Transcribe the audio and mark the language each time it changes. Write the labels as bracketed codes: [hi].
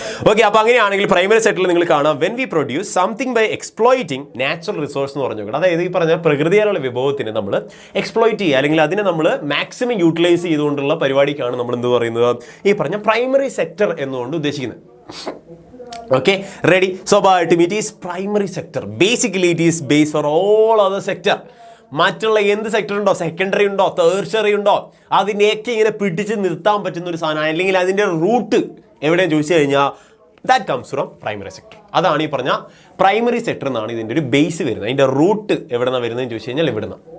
[ml] Okay, അപ്പോൾ അങ്ങനെയാണെങ്കിൽ primary സെറ്റിൽ നിങ്ങൾ കാണാം [en] when we produce something by exploiting natural resource [ml] എന്ന് പറഞ്ഞു നോക്കണം. അതായത് ഈ പറഞ്ഞ പ്രകൃതിയാലുള്ള വിഭവത്തിനെ നമ്മൾ എക്സ്പ്ലോയിറ്റ് ചെയ്യുക, അല്ലെങ്കിൽ അതിനെ നമ്മൾ മാക്സിമം യൂട്ടിലൈസ് ചെയ്തുകൊണ്ടുള്ള പരിപാടിക്കാണ് നമ്മൾ എന്ത് പറയുന്നത്, ഈ പറഞ്ഞ പ്രൈമറി സെക്ടർ എന്നുകൊണ്ട് ഉദ്ദേശിക്കുന്നത്. [en] Okay, ready? So it is primary sector. Basically, it is based for all other sector. [ml] മറ്റുള്ള എന്ത് സെക്ടർ ഉണ്ടോ, സെക്കൻഡറി ഉണ്ടോ, തേർച്ചറി ഉണ്ടോ, അതിനെയൊക്കെ ഇങ്ങനെ പിടിച്ച് നിർത്താൻ പറ്റുന്ന ഒരു സാധനം, അല്ലെങ്കിൽ അതിൻ്റെ റൂട്ട് എവിടെയെന്ന് ചോദിച്ചു കഴിഞ്ഞാൽ [en] That comes from primary sector. [ml] അതാണ് ഈ പറഞ്ഞ പ്രൈമറി സെക്ടർ എന്നാണ് ഇതിൻ്റെ ഒരു ബേസ് വരുന്നത്. അതിൻ്റെ റൂട്ട് എവിടെ നിന്നാണ് വരുന്നതെന്ന് ചോദിച്ചു കഴിഞ്ഞാൽ ഇവിടുന്ന്.